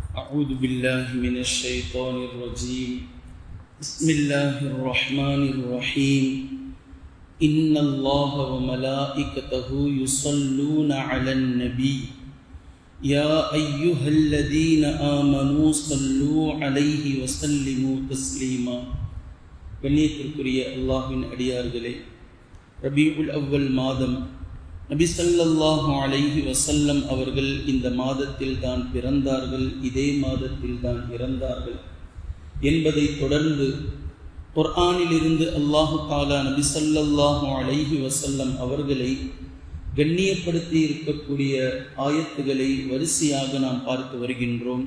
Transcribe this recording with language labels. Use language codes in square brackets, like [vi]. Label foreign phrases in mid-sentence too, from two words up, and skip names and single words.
[ar] أعوذ بالله من الشيطان الرجيم بسم الله الرحمن الرحيم إن الله وملائكته يصلون على النبي يا أيها الذين آمنوا صلوا عليه وسلموا تسليما [ta] கண்ணியத்திற்குரிய அல்லாஹ்வின் அடியார்களே, ரபீஉல் அவ்வல் மாதம் நபி [ar] صلى الله عليه وسلم [ta] அவர்கள் இந்த மாதத்தில் தான் பிறந்தார்கள், இதே மாதத்தில் தான் இறந்தார்கள் என்பதை தொடர்ந்து குர்ஆனிலிருந்து [ar] الله تعالى [ta] நபி [ar] صلى الله عليه وسلم [ta] அவர்களை கண்ணியப்படுத்தி இருக்கக்கூடிய ஆயத்துகளை வரிசையாக நாம் பார்த்து வருகின்றோம்.